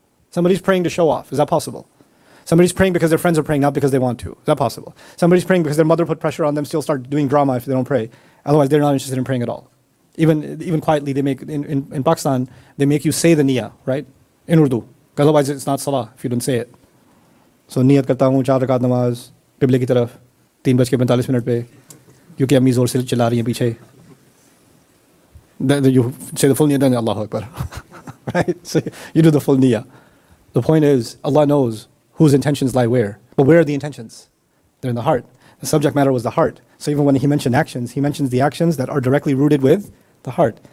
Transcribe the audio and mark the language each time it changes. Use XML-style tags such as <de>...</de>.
<en>Somebody's praying to show off. Is that possible? Somebody's praying because their friends are praying, not because they want to. Is that possible? Somebody's praying because their mother put pressure on them, still start doing drama if they don't pray. Otherwise, they're not interested in praying at all. Even quietly, they make in Pakistan, they make you say the niyyah, right? In Urdu. Because otherwise, it's not salah if you don't say it.</en> <ur>سو، نیت کرتا ہوں، چار رکعت نماز، قبلہ کی طرف، 3:45 minute پے، کیونکہ امی زور سے چلا رہی ہے پیچھے۔</ur> <en>Then you say the full niyyah, then Allahu Akbar. Right? So, you do the full niyyah. The point is, Allah knows whose intentions lie where. But where are the intentions? They're in the heart. The subject matter was the heart. So even when he mentioned actions, he mentions the actions that are directly rooted with the heart.</en>